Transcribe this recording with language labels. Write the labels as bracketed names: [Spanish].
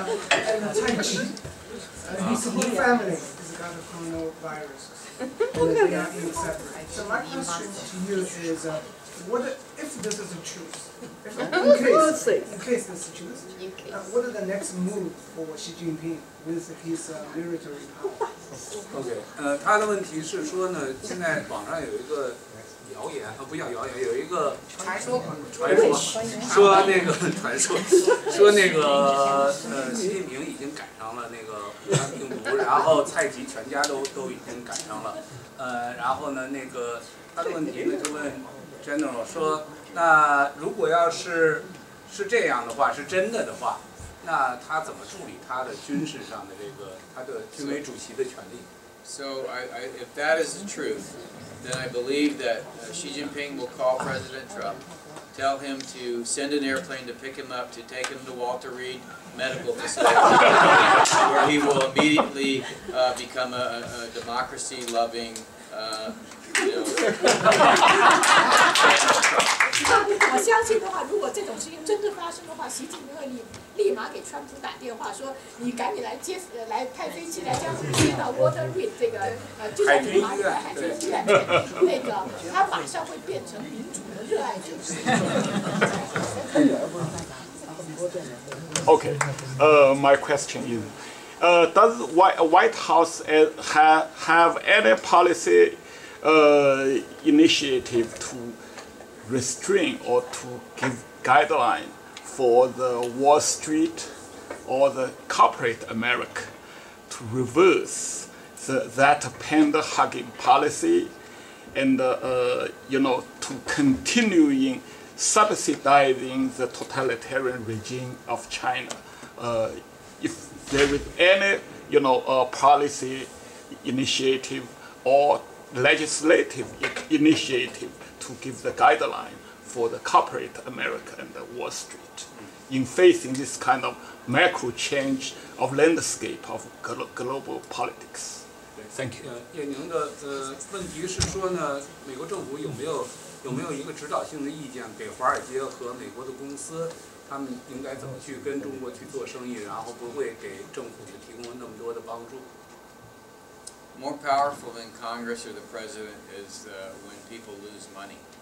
[English] and Tai Chi. His whole family has got the coronavirus. And they are in separate. So my question to you is, what if this is the truth? In case this is true, what are the next move for Xi Jinping with his military power? [Chinese] OK， 他的问题是说呢，现在网上有一个谣言，不叫谣言，有一个传说，说那个传说，说那个习近平已经赶上了那个武汉病毒，然后蔡奇全家都已经赶上了，然后呢，那个他的问题呢就问 General 说，那如果要是这样的话，是真的的话，那他怎么处理他的军事上的这个他的军委主席的权利？ [English] So if that is the truth, then I believe that Xi Jinping will call President Trump, tell him to send an airplane to pick him up, to take him to Walter Reed Medical Facility, where he will immediately become a democracy-loving, you know. [Chinese] 我相信的话，如果这种事情真的发生的话，习近平会立马给川普打电话说，你赶紧来派飞机来将我们接到 Walter Reed 这个就在你马里海军医院，那个他马上会变成民主的热爱者。 [English] Okay, my question is, does White House have any policy initiative to restrain or to give guideline for the Wall Street or the corporate America to reverse that pander-hugging policy and to continuing subsidizing the totalitarian regime of China. If there is any policy initiative or legislative initiative to give the guideline for the corporate America and the Wall Street in facing this kind of macro change of landscape of global politics. Thank you. [Chinese] 叶宁的问题是说呢，美国政府有没有一个指导性的意见给华尔街和美国的公司，他们应该怎么去跟中国去做生意，然后不会给政府提供那么多的帮助。 [English] More powerful than Congress or the president is when people lose money.